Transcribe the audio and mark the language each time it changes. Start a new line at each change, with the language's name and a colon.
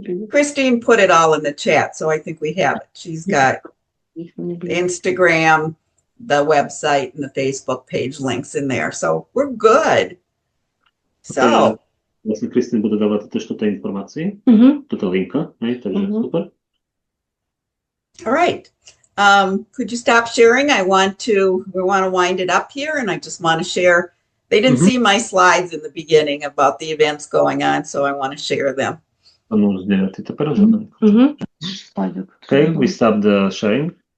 English: Christine put it all in the chat, so I think we have it. She's got Instagram, the website, and the Facebook page links in there. So we're good. So
Slovak: vlastne Kristín bude dávať toto informácie, toto linka, takže super.
English: All right. Could you stop sharing? We want to wind it up here, and I just want to share. They didn't see my slides in the beginning about the events going on, so I want to share them. Okay, we stop the sharing.